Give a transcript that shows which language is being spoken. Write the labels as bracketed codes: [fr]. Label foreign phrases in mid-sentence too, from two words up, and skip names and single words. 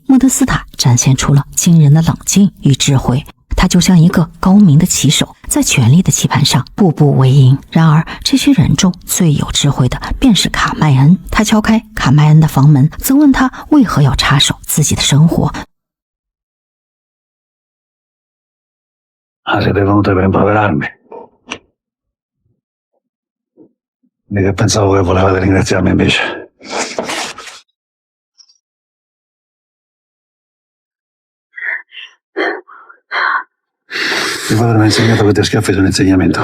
[zh] 莫德斯塔展现出了惊人的冷静与智慧，他就像一个高明的棋手，在权力的棋盘上步步为营。然而，这些人中最有智慧的便是卡麦恩。他敲开卡麦恩的房门，责问他为何要插手自己的生活。 [it] Siete venute per rimproverarmi. Mica pensavo che volevate ringraziarmi invece. Mio padre mi ha insegnato che 3 schiaffi sono insegnamento.